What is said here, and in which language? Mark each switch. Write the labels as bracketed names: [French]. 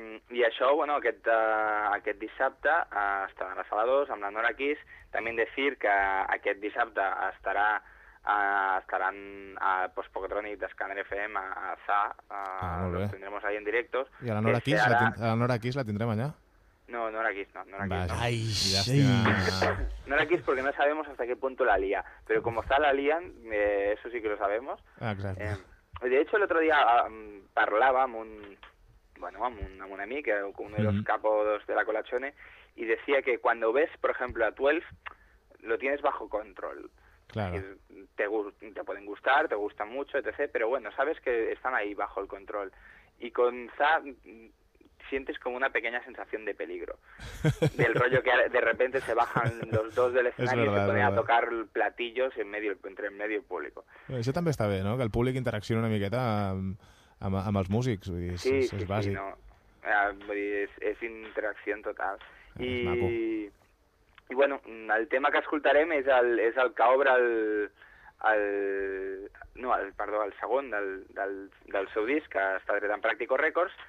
[Catalan] I això, bueno, aquest dissabte estarà a la sala 2 amb la Nora Kiss. També dir que aquest dissabte estaran a Postpocatrònic d'Escàner FM a ZA. Molt bé. [Spanish] Lo tendremos ahí en directos. [Catalan] I a la Nora Kiss la tindrem allà? No, Nora Kiss no. Nora Kiss, ay, no. [Spanish] Sí. Lástima. Nora Kiss porque no sabemos hasta qué punto la lía. Pero como está la lían, eso sí que lo sabemos. Exacto. De hecho, el otro día [Catalan] parlaba amb [Spanish] un amigo, uno de los capos de la Colachone, y decía que cuando ves, por ejemplo, a 12, lo tienes bajo control. Claro. Te pueden gustar, te gustan mucho, etc. Pero bueno, sabes que están ahí bajo el control. Y con Sta sientes como una pequeña sensación de peligro. Del rollo que de repente se bajan los dos del escenario, verdad, y se ponen a tocar platillos entre el medio y el público. [Catalan] Això també està bé, no? Que el públic interacciona una miqueta amb els músics. Vull dir, és bàsic. Sí, no. Vull dir, és interacció total. I bueno, el tema que escoltarem és el que obre el segon del seu disc, que està dret en Practico Records.